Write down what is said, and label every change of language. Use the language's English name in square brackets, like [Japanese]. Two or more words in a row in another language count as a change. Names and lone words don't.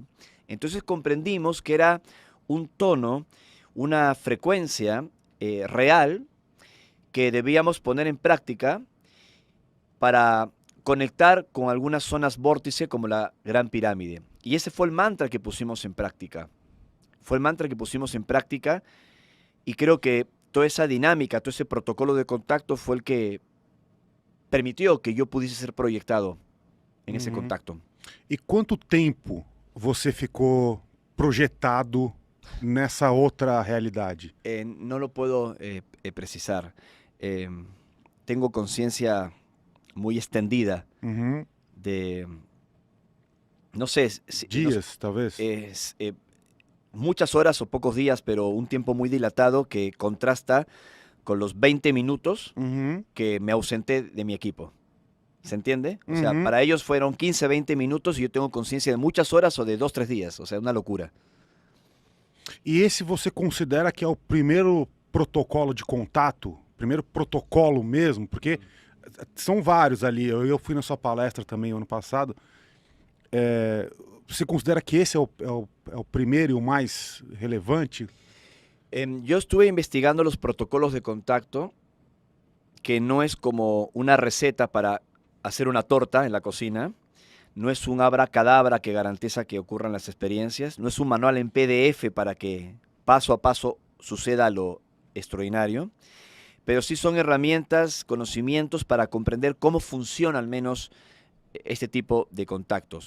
[Spanish] Entonces comprendimos que era un tono, una frecuencia real que debíamos poner en práctica para conectar con algunas zonas vórtice como la Gran Pirámide. Y ese fue el mantra que pusimos en práctica. Fue el mantra que pusimos en práctica y creo que toda esa dinámica, todo ese protocolo de contacto fue el que permitió que yo pudiese ser proyectado en ese contacto. [Portuguese] E quanto tempo você ficou projetado nessa outra realidade? [Spanish] No lo puedo precisar. Tengo conciencia muy extendida Uhum. de, no sé, no sé, [Portuguese] Dias, talvez. [Spanish] muchas horas o pocos días, pero un tiempo muy dilatado que contrasta con los 20 minutos Uhum. que me ausenté de mi equipo. ¿Se entiende? O sea, Uhum. para ellos fueron 15, 20 minutos y yo tengo conciencia de muchas horas o de 2, 3 días. O sea, una locura. [Portuguese] E esse você considera que é o primeiro protocolo de contato? Primeiro protocolo mesmo? Porque são vários ali. Eu fui na sua palestra também ano passado. Você considera que esse é o primeiro e o mais relevante? [Spanish] Yo estuve investigando los protocolos de contacto, que no es como una receta para hacer una torta en la cocina, no es un abracadabra que garantiza que ocurran las experiencias, no es un manual en PDF para que paso a paso suceda lo extraordinario, pero sí son herramientas, conocimientos para comprender cómo funciona al menos este tipo de contactos.